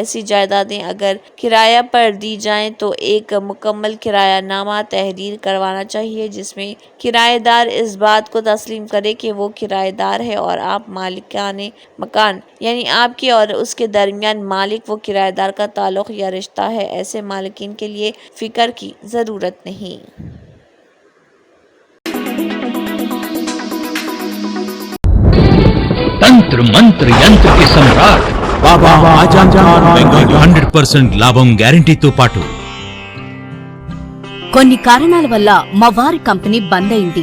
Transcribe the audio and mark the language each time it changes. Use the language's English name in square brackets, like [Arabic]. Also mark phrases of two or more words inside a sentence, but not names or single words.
[Urdu] ایسی جائیدادیں اگر کرایہ پر دی جائیں تو ایک مکمل کرایہ نامہ تحریر کروانا چاہیے جس میں کرایہ دار اس بات کو تسلیم کرے کہ وہ کرایہ دار ہے اور آپ مالکان مکان یعنی آپ کے اور اس کے درمیان مالک و کرایہ دار کا تعلق یا رشتہ ہے۔ ایسے مالکین کے لیے فکر کی ضرورت نہیں۔ تنتر منتر ینتر کی سمراٹ [Telugu] బాబా ఆజం ఖాన్ బెంగాలీ 100% లాభం గ్యారెంటీతో పాటు కొన్ని కారణాల వల్ల మా వారి కంపెనీ బంద్ అయింది.